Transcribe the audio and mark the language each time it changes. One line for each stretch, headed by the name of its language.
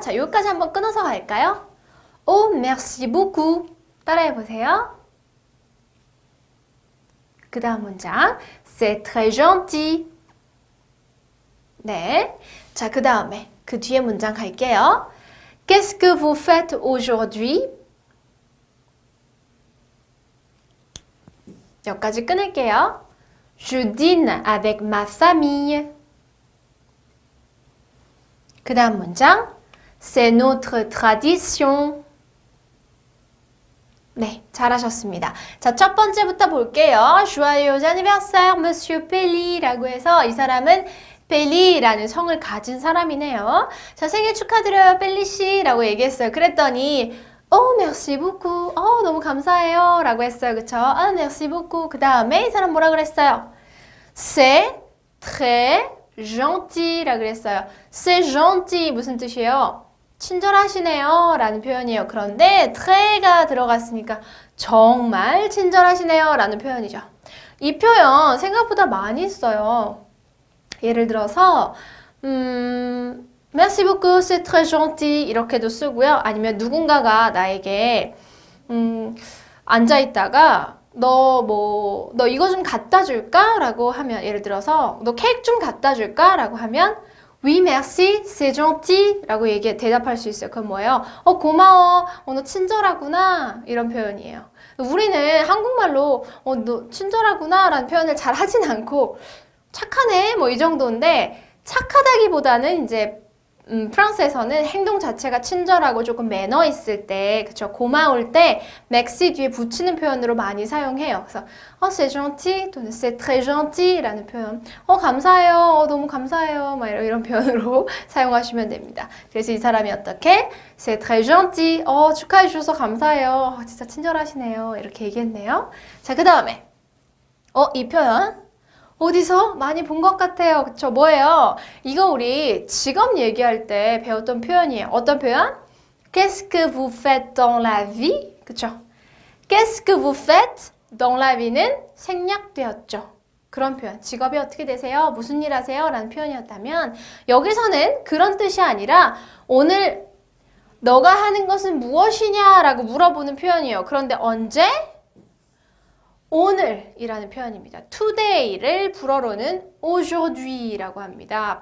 Korean: 자, 여기까지 한번 끊어서 갈까요?
French: Oh, merci beaucoup.
Korean: 따라해보세요. 그 다음 문장,
French: c'est très gentil.
Korean: 네, 자, 그 다음에 그 뒤에 문장 갈게요.
French: Qu'est-ce que vous faites aujourd'hui?
Korean: 여기까지 끊을게요.
French: Je dîne avec ma famille.
Korean: 그 다음 문장,
French: c'est notre tradition.
Korean: 네, 잘하셨습니다. 자, 첫 번째부터 볼게요.
French: Joyeux anniversaire, Monsieur Pelli
Korean: 라고 해서 이 사람은 펠리라는 성을 가진 사람이네요. 자, 생일 축하드려요, 펠리 씨 라고 얘기했어요. 그랬더니
French: Oh, merci beaucoup.
Korean: 너무 감사해요 라고 했어요. 그쵸?
French: Ah, merci beaucoup.
Korean: 그 다음에 이 사람 뭐라 그랬어요?
French: C'est très gentil
Korean: 라고 그랬어요.
French: C'est gentil
Korean: 무슨 뜻이에요? 친절하시네요 라는 표현이에요. 그런데 tré가 들어갔으니까 정말 친절하시네요 라는 표현이죠. 이 표현 생각보다 많이 써요. 예를 들어서
French: Merci beaucoup, c'est très gentil
Korean: 이렇게도 쓰고요. 아니면 누군가가 나에게 앉아있다가 너 이거 좀 갖다 줄까? 라고 하면 예를 들어서 너 케이크 좀 갖다 줄까? 라고 하면
French: Oui, merci, c'est gentil
Korean: 라고 대답할 수 있어요. 그건 뭐예요? 고마워, 너 친절하구나 이런 표현이에요. 우리는 한국말로 너 친절하구나 라는 표현을 잘 하진 않고 착하네 뭐 이 정도인데 착하다기보다는 이제 프랑스에서는 행동 자체가 친절하고 조금 매너 있을 때, 그쵸? 고마울 때 맥시 뒤에 붙이는 표현으로 많이 사용해요. 그래서
French: c'est gentil
Korean: 또는
French: c'est très gentil
Korean: 라는 표현. 감사해요. 너무 감사해요. 막 이런 표현으로 사용하시면 됩니다. 그래서 이 사람이 어떻게?
French: c'est très gentil.
Korean: 축하해 주셔서 감사해요. 진짜 친절하시네요. 이렇게 얘기했네요. 자, 그 다음에 이 표현 어디서 많이 본 것 같아요. 그쵸? 뭐예요? 이거 우리 직업 얘기할 때 배웠던 표현이에요. 어떤 표현?
French: Qu'est-ce que vous faites dans la vie?
Korean: 그쵸?
French: Qu'est-ce que vous faites dans la vie는
Korean: 생략되었죠. 그런 표현. 직업이 어떻게 되세요? 무슨 일 하세요? 라는 표현이었다면 여기서는 그런 뜻이 아니라 오늘 너가 하는 것은 무엇이냐? 라고 물어보는 표현이에요. 그런데 언제? 오늘이라는 표현입니다. today를 불어로는 aujourd'hui 라고 합니다.